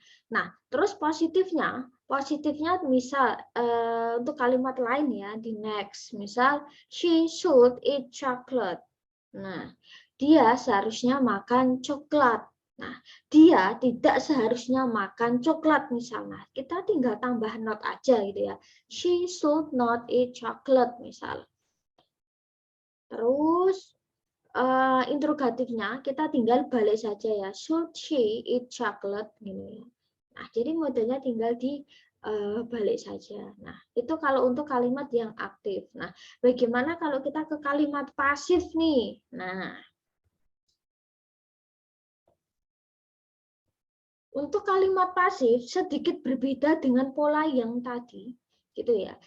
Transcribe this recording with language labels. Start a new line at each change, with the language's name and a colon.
Indonesian: Nah, terus positifnya misal untuk kalimat lain ya di next, misal
English: she should eat chocolate.
Indonesian: Nah, dia seharusnya makan coklat. Nah, dia tidak seharusnya makan coklat misalnya. Kita tinggal tambah not aja gitu ya.
English: She should not eat chocolate
Indonesian: misal. Terus interrogatifnya kita tinggal balik saja ya.
English: Should she eat chocolate
Indonesian: gini ya. Nah, jadi modelnya tinggal di balik saja. Nah, itu kalau untuk kalimat yang aktif. Nah, bagaimana kalau kita ke kalimat pasif nih? Nah, untuk kalimat pasif sedikit berbeda dengan pola yang tadi, gitu ya.